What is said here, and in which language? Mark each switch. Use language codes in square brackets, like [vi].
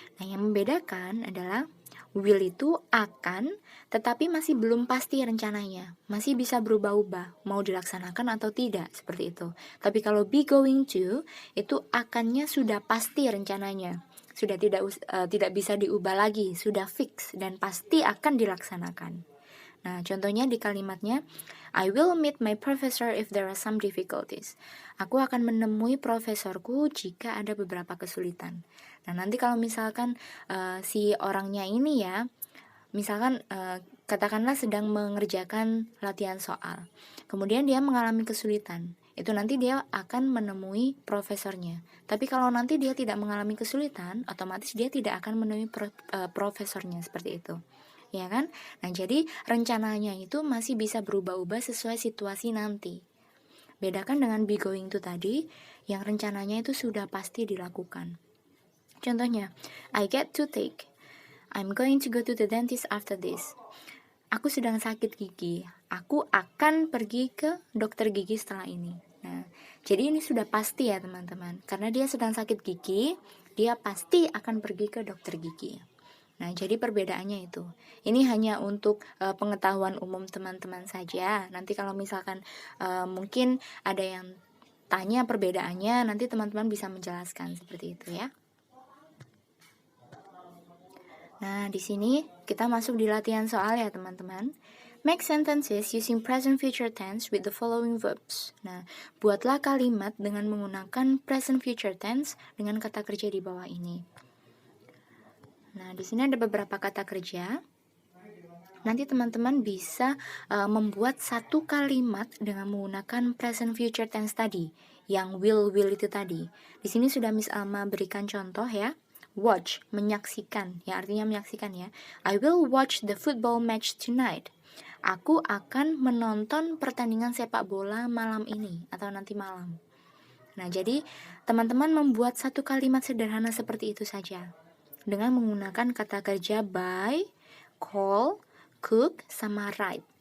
[id] Nah, yang membedakan adalah will itu akan, tetapi masih belum pasti rencananya. Masih bisa berubah-ubah, mau dilaksanakan atau tidak, seperti itu. Tapi kalau be going to, itu akannya sudah pasti rencananya. Sudah tidak bisa diubah lagi, sudah fix dan pasti akan dilaksanakan. Nah, contohnya di kalimatnya, [en] I will meet my professor if there are some difficulties. [id] Aku akan menemui profesorku jika ada beberapa kesulitan. Nah, nanti kalau misalkan si orangnya ini ya, misalkan katakanlah sedang mengerjakan latihan soal. Kemudian dia mengalami kesulitan. Itu nanti dia akan menemui profesornya. Tapi kalau nanti dia tidak mengalami kesulitan, otomatis dia tidak akan menemui profesornya, seperti itu. Ya kan? Nah, jadi rencananya itu masih bisa berubah-ubah sesuai situasi nanti. Bedakan dengan be going to tadi, yang rencananya itu sudah pasti dilakukan. [en] Contohnya, I get toothache. I'm going to go to the dentist after this. [id] Aku sedang sakit gigi. Aku akan pergi ke dokter gigi setelah ini. Nah, jadi ini sudah pasti ya teman-teman. Karena dia sedang sakit gigi, dia pasti akan pergi ke dokter gigi. Nah, jadi perbedaannya itu. Ini hanya untuk pengetahuan umum teman-teman saja. Nanti kalau misalkan mungkin ada yang tanya perbedaannya, nanti teman-teman bisa menjelaskan seperti itu ya. Nah, di sini kita masuk di latihan soal ya teman-teman. [en] Make sentences using present future tense with the following verbs. [id] Nah, buatlah kalimat dengan menggunakan present future tense dengan kata kerja di bawah ini. Nah, di sini ada beberapa kata kerja. Nanti teman-teman bisa membuat satu kalimat dengan menggunakan present future tense tadi, yang will itu tadi. Di sini sudah Miss Alma berikan contoh ya. Watch, menyaksikan, ya artinya menyaksikan ya. [en] I will watch the football match tonight. [id] Aku akan menonton pertandingan sepak bola malam ini atau nanti malam. Nah, jadi teman-teman membuat satu kalimat sederhana seperti itu saja dengan menggunakan kata kerja buy, call, cook, sama write.